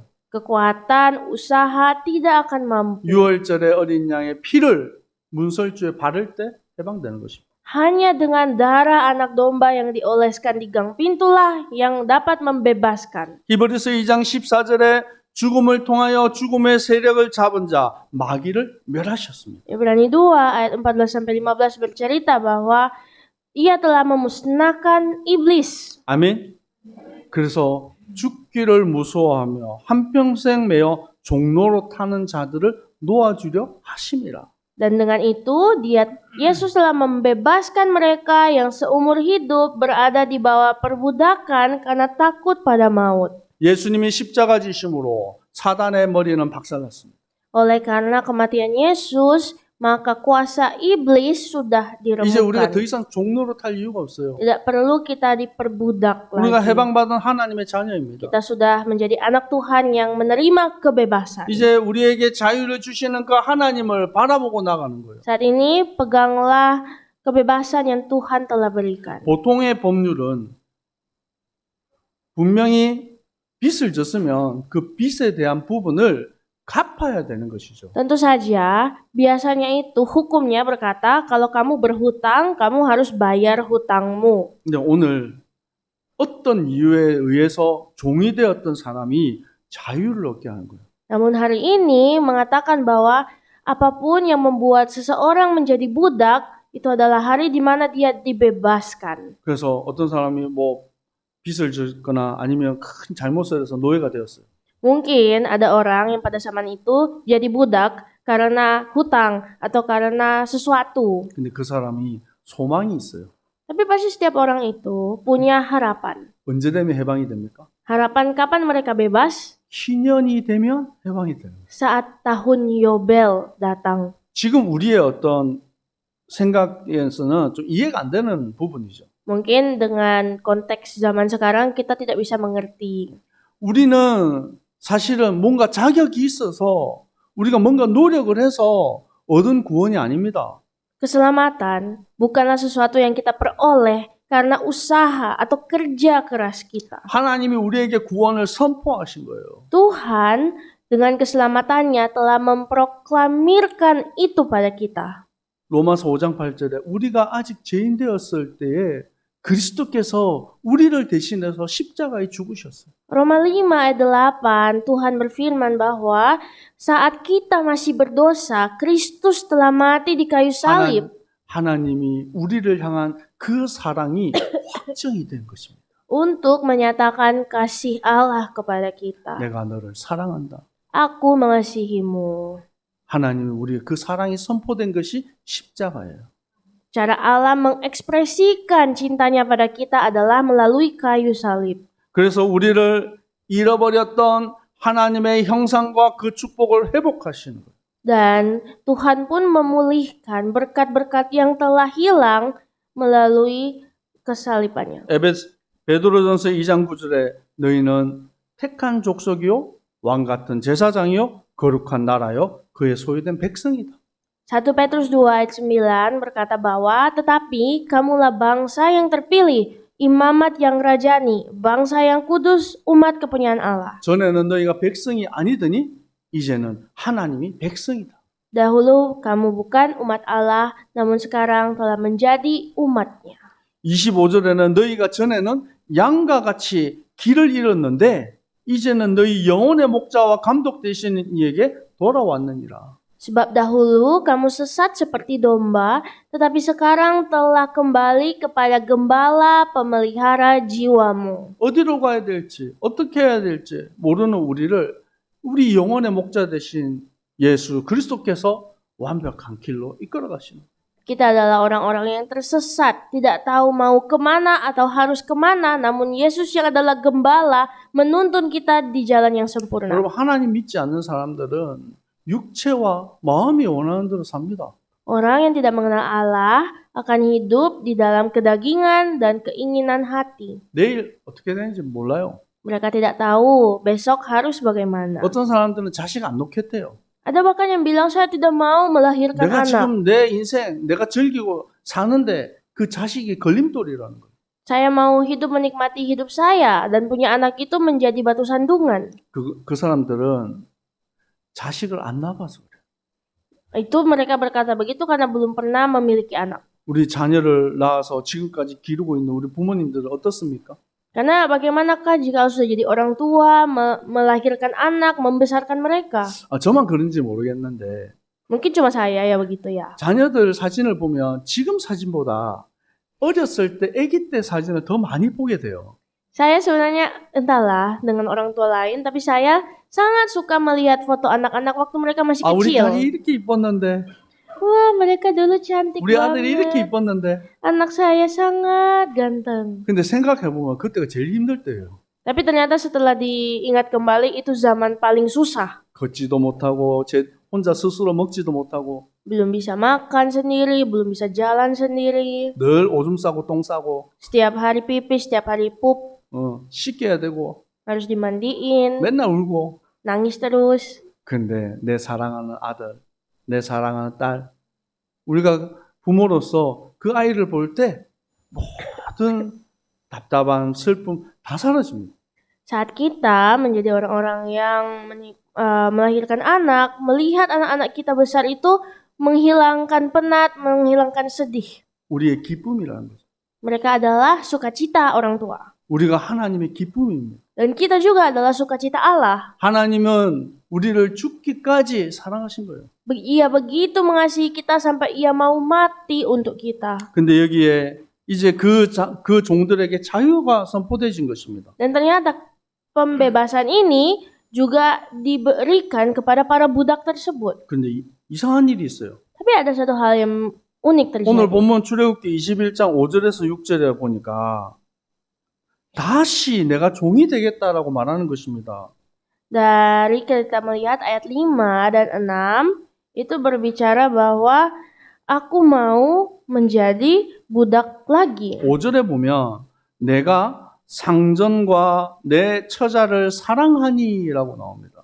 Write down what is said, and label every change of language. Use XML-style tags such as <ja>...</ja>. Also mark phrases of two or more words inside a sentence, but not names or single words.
<id>Kekuatan, usaha tidak akan mampu.</id> <ko>유월절에 어린 양의 피를 문설주에 바를 때 해방되는 것입니다.</ko> <id>Hanya dengan darah anak domba yang dioleskan di gang pintulah yang dapat membebaskan.</id> <ko>히브리서 2장 14절에 죽음을 통하여 죽음의 세력을 잡은 자 마귀를 멸하셨습니다.</ko> <id>Ibrani 2 ayat 14-15 bercerita bahwa ia telah memusnahkan iblis.</id> <ko>아멘. 그래서 죽기를 무서워하며 한평생 매어 종로로 타는 자들을 놓아주려 하심이라.</ko> <id>Dan dengan itu Yesus telah membebaskan mereka yang seumur hidup berada di bawah perbudakan karena takut pada maut.</id> <ko>예수님이 십자가 지심으로 사단의 머리는 박살났습니다.</ko> <id>Oleh karena kematian Yesus, maka kuasa iblis sudah</id> <ko>이제 우리가 더</ko> <id>diremukkan.</id> <ko>이상 종로로 탈 이유가 없어요.</ko> <id>Tidak perlu kita diperbudak</id> <ko>우리가</ko> <id>lagi.</id> <ko>해방받은 하나님의 자녀입니다.</ko> <id>Kita sudah menjadi anak Tuhan yang menerima kebebasan.</id> <ko>이제 우리에게 자유를 주시는 그 하나님을 바라보고 나가는 거예요.</ko> <id>Saat ini peganglah kebebasan yang Tuhan telah berikan.</id> <ko>보통의 법률은 분명히 빚을 졌으면 그 빚에 대한 부분을 갚아야 되는 것이죠.</ko> <id>Tentu saja, biasanya itu hukumnya berkata kalau kamu berhutang, kamu harus bayar hutangmu.</id> <ko>근데 오늘 어떤 이유에 의해서 종이 되었던 사람이 자유를 얻게 하는 거예요.</ko> <id>Namun hari ini mengatakan bahwa apapun yang membuat seseorang menjadi budak, itu adalah hari di mana dia dibebaskan.</id> <ko>그래서 어떤 사람이 뭐 빚을 졌거나 아니면 큰 잘못을 해서 노예가 되었어요.</ko> <id>Mungkin ada orang yang pada zaman itu jadi budak karena hutang atau karena sesuatu.</id> <ko>근데 그 사람이 소망이 있어요.</ko> <id>Tapi pasti setiap orang itu punya harapan.</id> <ko>언제 되면 해방이 됩니까?</ko> <id>Harapan kapan mereka bebas?</id> <ko>희년이 되면 해방이 되는 거예요.</ko> <id>Saat tahun Yobel datang.</id> <ko>지금 우리의 어떤 생각에서는 좀 이해가 안 되는 부분이죠.</ko> <id>Mungkin dengan konteks zaman sekarang kita tidak bisa mengerti.</id> <ko>우리는 사실은 뭔가 자격이 있어서 우리가 뭔가 노력을 해서 얻은 구원이 아닙니다.</ko> <id>Keselamatan bukanlah sesuatu yang kita peroleh karena usaha atau kerja keras kita.</id> <ko>하나님이 우리에게 구원을 선포하신 거예요.</ko> <id>Tuhan dengan keselamatannya telah memproklamirkan itu pada kita.</id> <ko>로마서 5장 8절에 우리가 아직 죄인 되었을 때에 그리스도께서 우리를 대신해서 십자가에 죽으셨어요.</ko> <id>Roma 5 ayat 8, Tuhan berfirman bahwa saat kita masih berdosa, Kristus telah mati di kayu salib</id> <ko>하나님이 우리를 향한 그 사랑이 확정이 된 것입니다.</ko> <id>untuk menyatakan kasih Allah kepada kita.</id> <ko>내가 너를 사랑한다.</ko> <id>Aku mengasihimu.</id> <ko>하나님이 우리의 그 사랑이 선포된 것이 십자가예요.</ko> <id>Cara Allah mengekspresikan cintanya pada kita adalah melalui kayu salib.</id> <ko>그래서 우리를 잃어버렸던 하나님의 형상과 그 축복을 회복하시는 거예요.</ko> <id>Dan Tuhan pun memulihkan berkat-berkat yang telah hilang melalui kesalibannya.</id> <ko>베드로전서 2장 9절에 너희는 택한 족속이요 왕 같은 제사장이요 거룩한 나라요 그의 소유된 백성이다.</ko> <id>1 Petrus 2 ayat 9 berkata bahwa tetapi kamulah bangsa yang terpilih, imamat yang rajani, bangsa yang kudus, umat kepunyaan Allah.</id> <ko>전에는 너희가 백성이 아니더니 이제는 하나님이 백성이다.</ko> <id>Dahulu kamu bukan umat Allah, namun sekarang telah menjadi umatnya.</id> <ko>25절에는 너희가 전에는 양과 같이 길을 잃었는데 이제는 너희 영혼의 목자와 감독 되시는 이에게 돌아왔느니라.</ko> <id>Sebab dahulu kamu sesat seperti domba, tetapi sekarang telah kembali kepada gembala pemelihara jiwamu.</id> <ko>어디로 가야 될지 어떻게 해야 될지 모르는 우리 영혼의 목자 되신 예수 그리스도께서 완벽한 길로 이끌어 가시는.</ko> <id>Kita adalah orang-orang yang tersesat, tidak tahu mau kemana atau harus kemana, namun Yesus yang adalah gembala menuntun kita di jalan yang sempurna.</id> <ko>여러분 하나님 믿지 않는 사람들은 육체와 마음이 원하는 대로 삽니다.</ko> <id>Orang yang tidak mengenal Allah akan hidup di dalam kedagingan dan keinginan hati.</id> <ko>내일 어떻게 되는지 몰라요.</ko> <id>Mereka tidak tahu besok harus bagaimana.</id> <ko>어떤 사람들은 자식 안 놓겠대요.</ko> <id>Ada bahkan yang bilang saya tidak mau melahirkan</id> <ko>내가</ko> <id>anak.</id> <ko>지금 내 인생 내가 즐기고 사는데 그 자식이 걸림돌이라는 거예요.</ko> <id>Saya mau hidup menikmati hidup saya dan punya anak itu menjadi batu sandungan.</id> <ko>그 사람들은 자식을 안 낳아서 그래요.</ko> <id>Itu mereka berkata begitu karena belum pernah memiliki anak.</id> <ko>우리 자녀를 낳아서 지금까지 기르고 있는 우리 부모님들은 어떻습니까?</ko> <id>Karena bagaimanakah jika sudah jadi orang tua, melahirkan anak, membesarkan mereka?</id> <ko>저만 그런지 모르겠는데</ko> <id>Mungkin cuma saya ya begitu ya.</id> <ko>자녀들 사진을 보면 지금 사진보다 어렸을 때 아기 때 사진을 더 많이 보게 돼요.</ko> <id>Saya sebenarnya entahlah dengan orang tua lain, tapi saya sangat suka melihat foto anak-anak waktu mereka masih</id> <ko>우리</ko> <id>kecil.</id> <ko>딸이 이렇게 이뻤는데</ko> <id>Wah, mereka dulu cantik</id> <ko>우리 아들이 이렇게</ko> <id>banget.</id> <ko>이뻤는데</ko> <id>Anak saya sangat ganteng.</id> <ko>근데 생각해보면 그때가 제일 힘들 때예요.</ko> <id>Tapi ternyata setelah diingat kembali itu zaman paling susah.</id> <ko>걷지도 못하고 혼자 스스로 먹지도 못하고</ko> <id>Belum bisa makan sendiri, belum bisa jalan sendiri.</id> <ko>늘 오줌 싸고 똥 싸고</ko> <id>Setiap hari pipis, setiap hari pup,</id> <ko>씻겨야 되고</ko> <id>harus dimandiin,</id> <ko>맨날 울고</ko> <id>nangis terus.</id> <ko>근데 내 사랑하는 아들, 내 사랑하는 딸 우리가 부모로서 그 아이를 볼 때 모든 답답한 슬픔 다 사라집니다.</ko> <id>Saat kita menjadi orang-orang yang melahirkan anak, melihat anak-anak kita besar itu menghilangkan penat, menghilangkan sedih.</id> <ko>우리의 기쁨이라는 거죠.</ko> <id>Mereka adalah sukacita orang tua.</id> <ko>우리가 하나님의 기쁨입니다.</ko> <id>Dan kita juga adalah sukacita Allah.</id> <ko>하나님은 우리를 죽기까지 사랑하신 거예요.</ko> <id>Ia begitu mengasihi kita sampai ia mau mati untuk kita.</id> <ko>근데 여기에 이제 그 종들에게 자유가 선포되진 것입니다.</ko> <id>Dan ternyata pembebasan ini juga diberikan kepada para budak tersebut.</id> <ko>근데 이상한 일이 있어요.</ko> <id>Tapi ada satu hal yang unik terjadi.</id> <ko>오늘 본문 출애굽기 21장 5절에서 6절에 보니까 다시 내가 종이 되겠다라고 말하는 것입니다.</ko> <id>Dari kita melihat ayat 5 dan 6 itu berbicara bahwa aku mau menjadi budak lagi.</id> <ko>5절에 보면 내가 상전과 내 처자를 사랑하니라고 나옵니다.</ko>